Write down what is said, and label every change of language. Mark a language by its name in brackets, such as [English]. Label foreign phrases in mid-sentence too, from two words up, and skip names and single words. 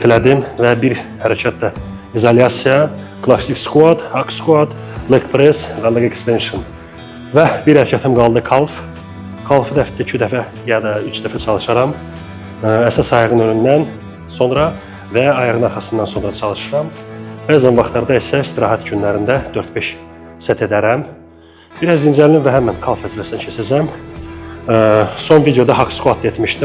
[Azerbaijani] elədim və bir hərəkət də izolyasiya, klassik squat, [English] hack squat, leg press [Azerbaijani] və [English] leg extension. [Azerbaijani] Və bir hərəkətim qaldı calf. Calfı da həftə 2 dəfə ya da 3 dəfə çalışaram. Əsas ayağın önündən sonra və ayağın arxasından sonra çalışıram. Bəzən vaxtlarda isə istirahət günlərində 4-5 set edərəm. Biraz dincəlim və həmən calf vəzifəsinə keçəcəm. Son videoda [English] hack squat [Azerbaijani] etmişdim.